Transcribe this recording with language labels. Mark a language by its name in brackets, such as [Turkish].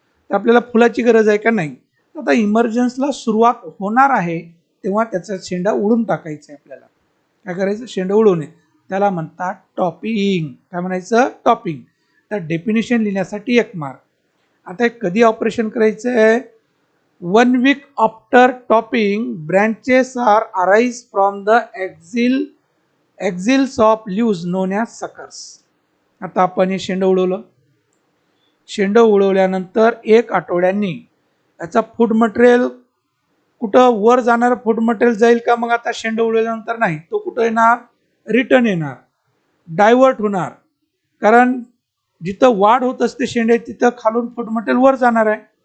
[Marathi] तर आपल्याला फुलाची गरज आहे का नाही. आता इमर्जन्सला सुरुवात होणार आहे तेव्हा त्याचा शेंडा उडून टाकायचा आहे. आपल्याला काय करायचं? शेंडा उडवणे, त्याला म्हणतात टॉपिंग. काय म्हणायचं? टॉपिंग. तर डेफिनेशन लिहिण्यासाठी 1 मार्क. आता कधी ऑपरेशन करायचं आहे? [English] 1 week after topping, branches are arise from the axils of leaves known as suckers. [Marathi] आता आपण हे शेंड उडवलं. शेंड उडवल्यानंतर 1 आठवड्यांनी याचा फूड मटेरियल कुठं वर जाणार? फूड मटेरियल जाईल का? मग आता शेंड उडवल्यानंतर नाही, तो कुठं येणार? रिटर्न येणार, डायव्हर्ट होणार. कारण जिथं वाढ होत असते शेंडे तिथं खालून फूड मटेरियल वर जाणार आहे.